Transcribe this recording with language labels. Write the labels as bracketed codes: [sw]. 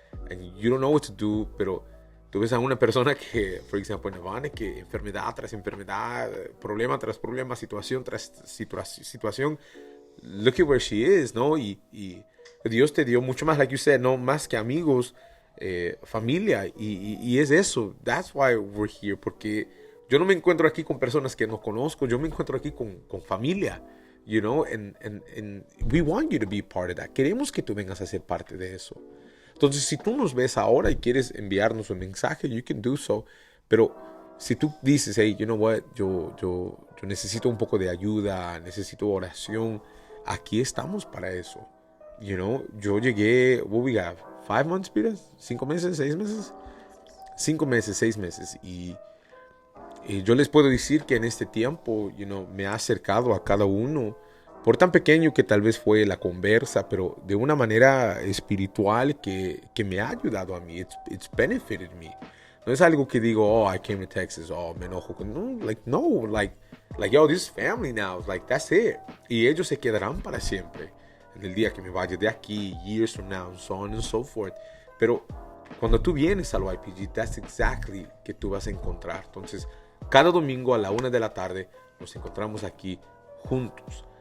[en] And you don't know what to do, [es] pero tú ves a una persona que, por ejemplo, en Havana, que enfermedad tras enfermedad, problema tras problema, situación tras situación. [en] Look at where she is, [es] ¿no? Y Dios te dio mucho más, [en] like you said, [es] no más que amigos, familia. Y es eso. [en] That's why we're here. [es] Porque yo no me encuentro aquí con personas que no conozco. Yo me encuentro aquí con familia. [en] You know, and we want you to be part of that. [es] Queremos que tú vengas a ser parte de eso. Entonces, si tú nos ves ahora y quieres enviarnos un mensaje, [en] you can do so. [es] Pero si tú dices, [en] hey, you know what, [es] yo necesito un poco de ayuda, necesito oración, aquí estamos para eso. [en] You know, [es] yo llegué, [en] what we got, 5 months, Peter? [es] 5 meses, 6 meses? 5 meses, 6 meses. Y yo les puedo decir que en este tiempo, [en] you know, [es] me ha acercado a cada uno, por tan pequeño que tal vez fue la conversa, pero de una manera espiritual que me ha ayudado a mí. [en] It's benefited me. [es] No es algo que digo, [en] oh, I came to Texas, oh, [es] me enojo. [en] No, like, yo, this is family now. Like, that's it. [es] Y ellos se quedarán para siempre. En el día que me vaya de aquí, [en] years from now, and so on and so forth. [es] Pero cuando tú vienes al YPG, [en] that's exactly [es] que tú vas a encontrar. Entonces, cada domingo a la 1 de la tarde nos encontramos aquí juntos.